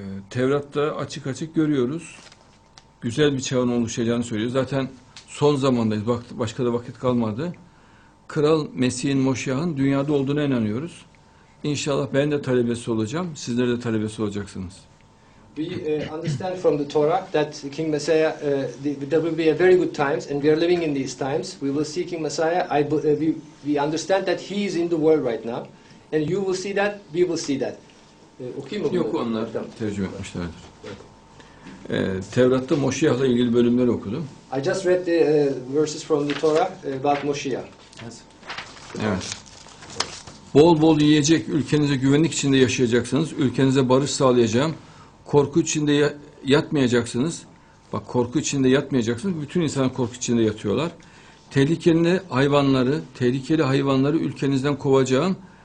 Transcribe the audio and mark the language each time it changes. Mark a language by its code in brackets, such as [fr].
[tr] Tevrat'ta açık açık görüyoruz. Güzel bir çağın oluşacağını söylüyor. Zaten son zamandayız. Başka da vakit kalmadı. Kral Mesih'in, Moşiyah'ın dünyada olduğuna inanıyoruz. İnşallah ben de talebesi olacağım. Sizler de talebesi olacaksınız. [en] We understand from the Torah that King Messiah, there will be a very good times, and we are living in these times. We will see King Messiah. We understand that He is in the world right now, and you will see that, we will see that. [tr] Okuyayım mı? Yok, onlar tercüme etmişlerdir. Tevrat'ta Moşiyah'la ilgili bölümleri okudum. [en] I just read the verses from the Torah about Moshiach. Yes. [tr] Evet. Bol bol yiyecek, ülkenize güvenlik içinde yaşayacaksınız. Ülkenize barış sağlayacağım. Korku içinde yatmayacaksınız. Bak, korku içinde yatmayacaksınız. Bütün insanlar korku içinde yatıyorlar. Tehlikeli hayvanları ülkenizden kovacağım.